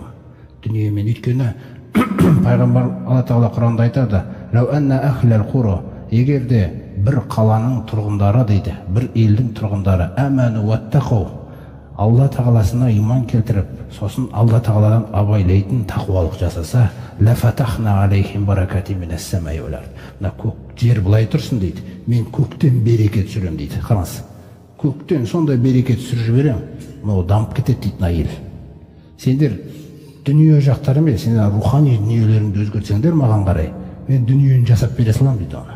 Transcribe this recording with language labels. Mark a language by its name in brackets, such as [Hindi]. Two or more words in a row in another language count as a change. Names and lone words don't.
[Kazakh] Дүниемен, өйткені пайғамбар Алла Тағала Құранда айтады: [Arabic] «لو أن أهل القرى», [Kazakh] егерде бір қаланың тұрғындары дейді, бір елдің тұрғындары [Arabic] آمنوا واتقوا, [Kazakh] Алла Тағаласына иман келтіріп, сосын Алла Тағаладан абайлайтын тақуалық жасаса, [Arabic] لفتحنا عليهم بركات من السماء والأرض. [Kazakh] Мына көк жер былай тұрсын дейді, мен көктен берекет түсірем дейді. Қараңыз, көктен сондай берекет түсіріп жіберем, мынау дамып кетеді дейді мына ел. Сендер дүние жақтары емес, сендер рухани дүниелеріңді өзгертсеңдер маған қарай, мен дүниені жасап бере салам дейді оны.